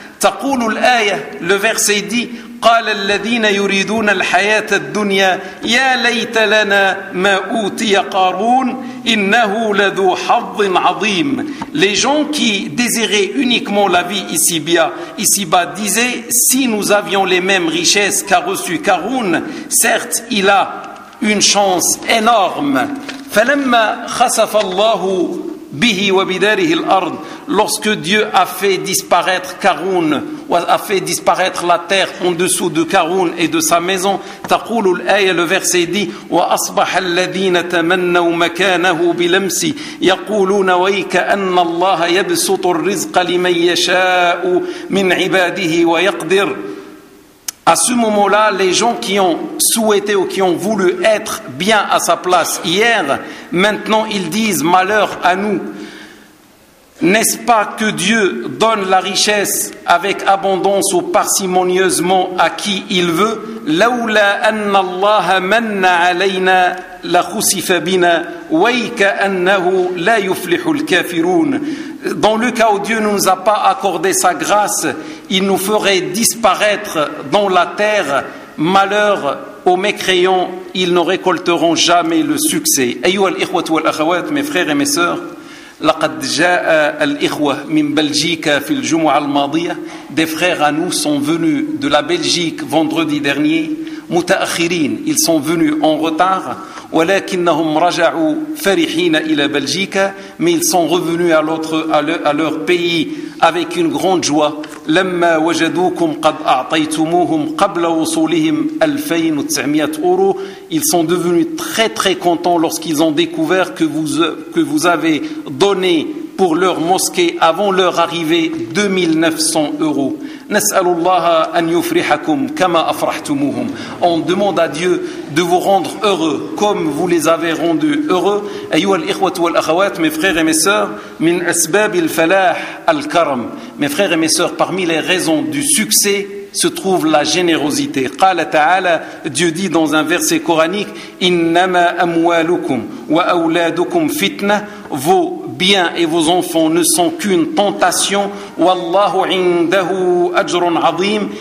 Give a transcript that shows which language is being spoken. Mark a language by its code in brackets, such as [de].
[ar] تقول الآية, [fr] le verset dit, [ar] قال الذين يريدون الحياة الدنيا يا ليت لنا ما أوتي قارون إنه لذو حظ عظيم. [fr] Les gens qui désiraient uniquement la vie ici-bas disaient, si nous avions les mêmes richesses qu'a reçu Qaroun, certes il a une chance énorme. [ar] فلما خسف الله به وبداره الأرض. [fr] Lorsque Dieu a fait disparaître Qaroun, a fait disparaître la terre en dessous de Qaroun et de sa maison, [ar] تقول الآية, [fr] le verset dit, [ar] وأصبح الذين تمنوا مكانه بلمس يقولون ويك أن الله يبسط الرزق لمن يشاء من عباده ويقدر. [fr] À ce moment-là, les gens qui ont souhaité ou qui ont voulu être bien à sa place hier, maintenant ils disent, malheur à nous. N'est-ce pas que Dieu donne la richesse avec abondance ou parcimonieusement à qui il veut? [ar] لولا أن الله من علينا لخسف بنا ويك أنه لا يفلح الكافرون. [fr] Dans le cas où Dieu ne nous a pas accordé sa grâce, il nous ferait disparaître dans la terre. Malheur aux mécréants, ils ne récolteront jamais le succès. [ar] أيها الإخوة والأخوات, [fr] mes frères et mes sœurs, [ar] لقد جاء الإخوة من بلجيكا في الجمعة الماضية. [fr] Des frères à nous sont venus de la Belgique vendredi dernier. [ar] متأخرين, [fr] ils sont venus en retard. [ar] ولكنهم رجعوا فرحين إلى بلجيكا. [fr] Mais ils sont revenus à leur pays avec une grande joie. [ar] لما وجدوكم قد أعطيتموهم قبل وصولهم 2900 أورو. [fr] Ils sont devenus très très contents lorsqu'ils ont découvert que vous avez donné pour leur mosquée avant leur arrivée 2900 euros. [ar] نسأل الله أن يفرحكم كما أفرحتموهم. [fr] On demande à Dieu de vous rendre heureux comme vous les avez rendus heureux. [ar] أيها الإخوة والأخوات, [fr] mes frères et mes sœurs, [ar] من أسباب الفلاح الكرم. [fr] Mes frères et mes sœurs, parmi les raisons du succès se trouve la générosité. [ar] قال تعالى, [fr] Dieu dit dans un verset coranique, [ar] إنما أموالكم وأولادكم فتنة. [fr] Vos biens et vos enfants ne sont qu'une tentation. [ar] وَاللَّهُ عِنْدَهُ أَجْرٌ عَظِيمٌ.